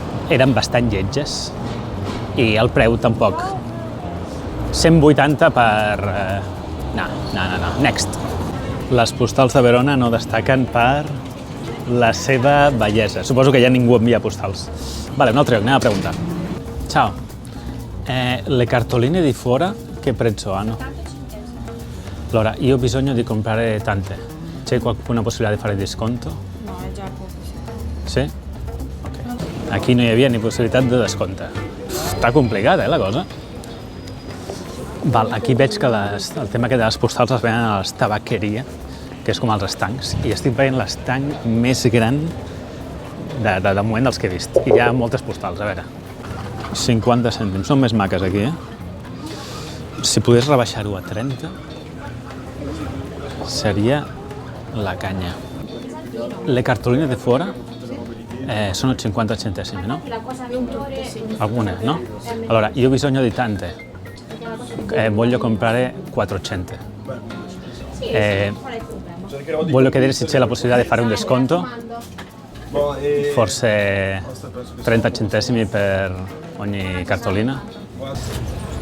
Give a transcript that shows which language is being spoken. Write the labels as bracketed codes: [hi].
[ca] Eren bastant lletges i el preu tampoc. 180 per... No. Next. Les postals de Verona no destaquen per la seva bellesa. Suposo que ja ningú envia postals. Vale, un altre lloc, anem a preguntar. Ciao. [it] Le cartoline di fuori che prezzo hanno? Allora, io ho bisogno di comprare tante. C'è alguna possibilità di fare desconto? No, è già poco. [ca] Sí? Ok. Aquí no hi havia ni possibilitat de descompte. Està complicada, la cosa. Val, aquí veig que el tema de les postals es venen a les tabaqueria, que és com els estancs, i estic veient l'estanc més gran de moment dels que he vist. I hi ha moltes postals, a veure. 50 cèntims, són més maques aquí, Si pogués rebaixar-ho a 30, seria la canya. [it] Le cartoline de fuori sono 50 centesimi, no? Alguna, no? Allora, io ho bisogno di tante. Voglio comprare 400. Voglio chiedere se c'è la possibilità di fare un desconto, forse 30 centesimi per ogni cartolina.